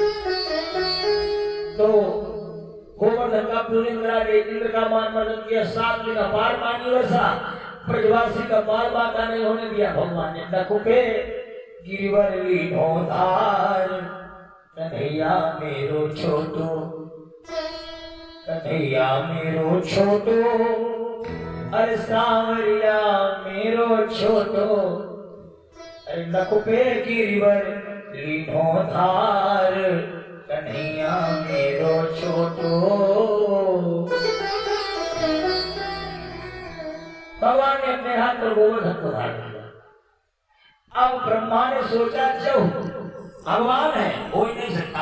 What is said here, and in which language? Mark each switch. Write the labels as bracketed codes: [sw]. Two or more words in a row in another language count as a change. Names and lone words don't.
[hi] तो गोवर्धन का पूजन करा के इंद्र का मान मर्दन किया। 7 दिन अपार पानी वर्षा, ब्रजवासी का बाल बाका नहीं होने दिया। भगवान ने [bra] नकुपे गिरिवर लीनोधार कन्हैया मेरो छोटो, कन्हैया मेरो छोटो, अरे सांवरिया मेरो छोटो, अरे नकुपे गिरिवर लीनोधार कन्हैया मेरो छोटो। [hi] भगवान ने अपने हाथ पर गोवर्धन को धार दिया। अब ब्रह्मा ने सोचा जो भगवान है हो ही नहीं सकता।